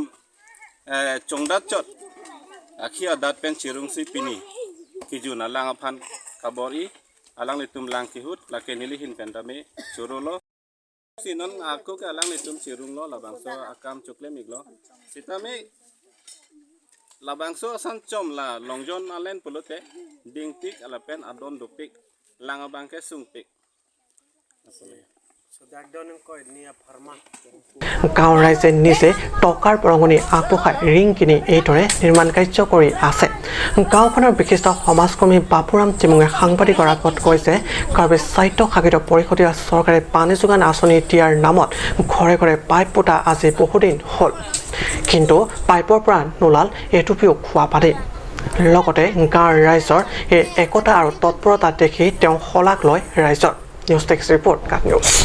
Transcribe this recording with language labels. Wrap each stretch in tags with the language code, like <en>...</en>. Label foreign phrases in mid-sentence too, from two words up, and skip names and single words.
<mjw>chongdat chot akhia dat pen chirung si pini kijuna lang aphan kabori alang litum lang kihut lake nilihin pendame churulo sinon aku ke alang litum chirung lo labangso akam chukle miglo sitame labangso sancom la longjon alen pulute dingtik alapen adon dupik lang abangke sungpik</mjw> <as>গাঁৱৰ ৰাইজে নিজে টকাৰ পৰঙণি আগবঢ়াই ৰিং কিনি এইদৰে নিৰ্মাণ কাৰ্য কৰি আছে গাঁওখনৰ বিশিষ্ট সমাজকৰ্মী বাপুৰাম টিমুঙে সাংবাদিকৰ আগত কৈছে কাৰ্বি স্বায়ত্তশাসিত পৰিষদীয় চৰকাৰে পানী যোগান আঁচনি দিয়াৰ নামত ঘৰে ঘৰে পাইপ পোতা আজি বহুদিন হ'ল কিন্তু পাইপৰ পৰা নোলাল এটুপিও খোৱা পানী লগতে গাঁৱৰ ৰাইজৰ এই একতা আৰু তৎপৰতা দেখি তেওঁ শলাগ লয় ৰাইজৰ</as> <en>news text report cut news</en>